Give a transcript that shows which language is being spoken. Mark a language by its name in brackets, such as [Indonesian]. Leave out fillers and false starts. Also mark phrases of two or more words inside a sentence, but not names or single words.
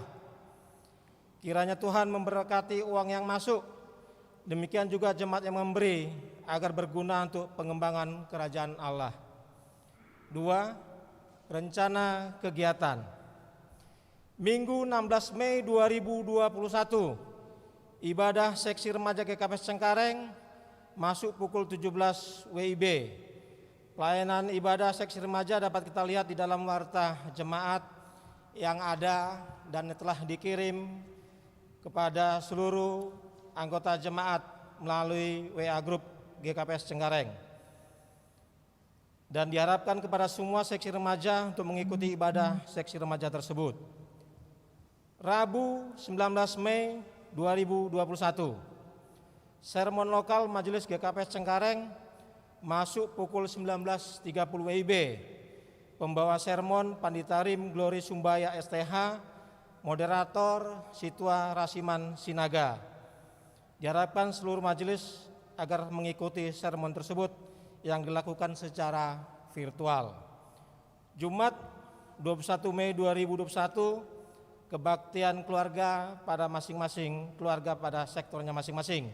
[Indonesian] Kiranya Tuhan memberkati uang yang masuk, demikian juga jemaat yang memberi agar berguna untuk pengembangan kerajaan Allah. 2. Rencana kegiatan. Minggu 16 Mei 2021, ibadah seksi remaja GKPS Cengkareng masuk pukul 17 WIB. Pelayanan ibadah seksi remaja dapat kita lihat di dalam warta jemaat yang ada dan telah dikirim kepada seluruh anggota jemaat melalui WA Group GKPS Cengkareng. Dan diharapkan kepada semua seksi remaja untuk mengikuti ibadah seksi remaja tersebut. Rabu 19 Mei 2021, sermon lokal Majelis GKPS Cengkareng masuk pukul 19.30 WIB. Pembawa sermon Pandita Rim Glory Sumbaya STH, moderator Situa Rasiman Sinaga. Diharapkan seluruh majelis agar mengikuti sermon tersebut yang dilakukan secara virtual. Jumat 21 Mei 2021, kebaktian keluarga pada masing-masing keluarga pada sektornya masing-masing.